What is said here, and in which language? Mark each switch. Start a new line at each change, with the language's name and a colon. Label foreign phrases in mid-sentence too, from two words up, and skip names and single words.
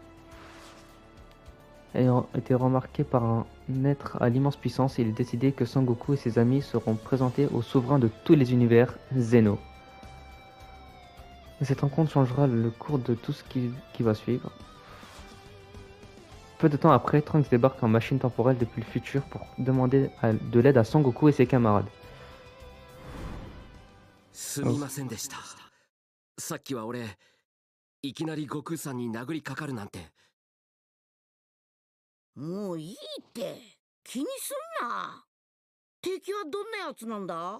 French: Ayant été remarqué par un être à l'immense puissance, il est décidé que Sangoku et ses amis seront présentés au souverain de tous les univers, Zeno. Cette rencontre changera le cours de tout ce qui va suivre. Peu de temps après, Trunks débarque en machine temporelle depuis le futur pour demander de l'aide à Sangoku et ses camarades.
Japanese: すみませんでした。さっきは俺、いきなり悟空さんに殴りかかるなんて。もういいって、気にすんな。敵はどんなやつなんだ？